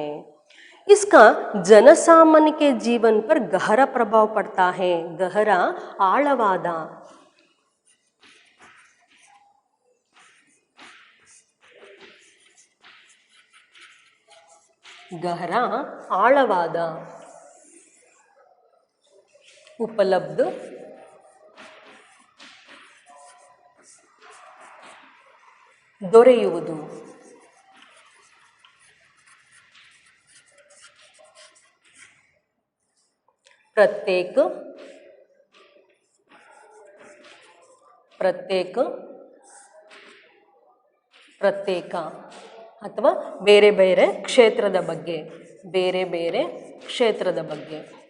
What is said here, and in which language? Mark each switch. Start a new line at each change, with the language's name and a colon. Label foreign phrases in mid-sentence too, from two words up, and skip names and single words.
Hindi: इसका जनसामान्य के जीवन पर गहरा प्रभाव पड़ता है. गहरा आಳವಾದ, गहरा ಆಳವಾದ उपलब्ध ದೊರೆಯುವುದು.
Kannada: ಪ್ರತ್ಯೇಕ ಅಥವಾ ಬೇರೆ ಬೇರೆ ಕ್ಷೇತ್ರದ ಬಗ್ಗೆ, ಬೇರೆ ಬೇರೆ ಕ್ಷೇತ್ರದ ಬಗ್ಗೆ.